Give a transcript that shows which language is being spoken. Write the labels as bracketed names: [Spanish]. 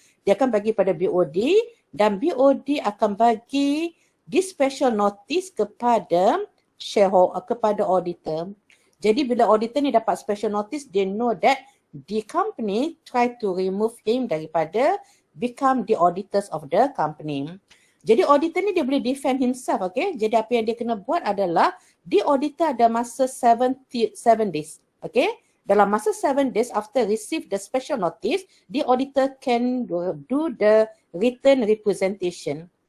[Malay] Dia akan bagi pada BOD dan BOD akan bagi [English] this special notice [Malay] kepada shareholder, kepada auditor. Jadi bila [English] auditor [Malay] ni dapat [English] special notice, they know that the company try to remove him [Malay] daripada [English] become the auditors of the company. [Malay] Jadi auditor ni dia boleh [English] defend himself, [Malay] okay. Jadi apa yang dia kena buat adalah [English] the auditor [Malay] ada masa 7 days, okay. Dalam masa [English] 7 days after receive the special notice, the auditor can do the written representation.